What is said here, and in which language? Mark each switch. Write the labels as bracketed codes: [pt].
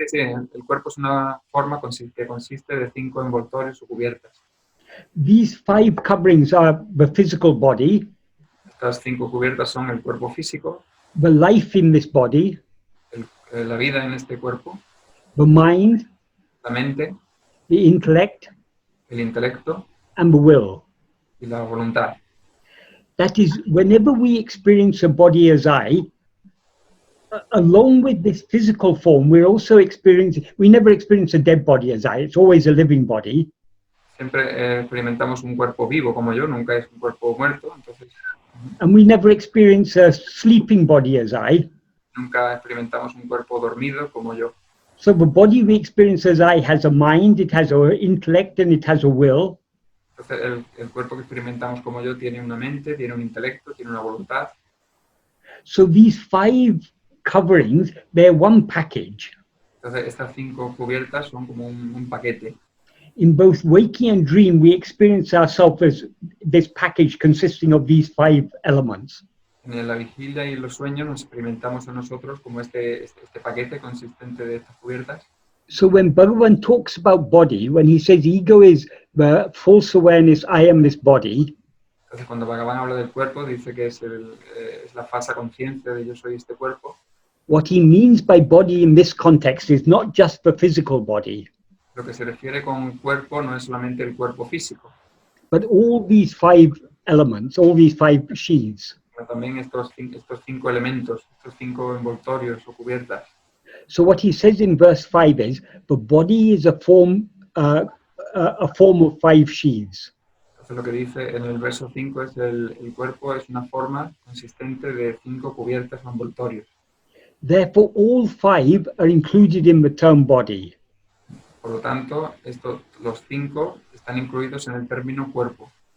[es] sí, el cuerpo es una forma que consiste de 5 envoltorios o cubiertas. [en] These 5 coverings are the physical body, [es] Estas 5 cubiertas son el cuerpo físico, [en] the life in this body, [es] la vida en este cuerpo, [en] the mind, [es] la mente, [en] the intellect, [es] el intelecto [en] and the will. [es] y la voluntad. [en] That is, whenever we experience a body as I, along with this physical form, we're also experiencing, we never experience a dead body as I, it's always a living body. [es] Siempre experimentamos un cuerpo vivo como yo, nunca es un cuerpo muerto, entonces [en] And we never experience a sleeping body as I. [es] nunca experimentamos un cuerpo dormido como yo. [en] So the body we experience as I has a mind, it has an intellect, and it has a will. [es] Entonces el cuerpo que experimentamos como yo tiene una mente, tiene un intelecto, tiene una voluntad. [en] So these 5 coverings, they're one package. [es] Entonces estas 5 cubiertas son como un paquete. [en] In both waking and dream, we experience ourselves as this package consisting of these 5 elements. [es] En la vigilia y en los sueños nos experimentamos a nosotros como este paquete consistente de estas cubiertas. [en] So when Bhagavan talks about body, when he says ego is the false awareness, I am this body. [es] Entonces cuando Bhagavan habla del cuerpo, dice que es la falsa conciencia de yo soy este cuerpo. [en] What he means by body in this context is not just the physical body, [es] Lo que se refiere con cuerpo no es solamente el cuerpo físico, [en] but all these 5 elements, all these 5 sheaths. [es] sino también estos 5 elementos, estos 5 envoltorios o cubiertas. [en] So what he says in verse 5 is the body is a form of 5 sheaths. [es] Entonces lo que dice en el verso 5 es el cuerpo es una forma consistente de 5 cubiertas o envoltorios. [en] Therefore, all 5 are included in the term body. [es] Por lo tanto, los 5 están incluidos en el término cuerpo.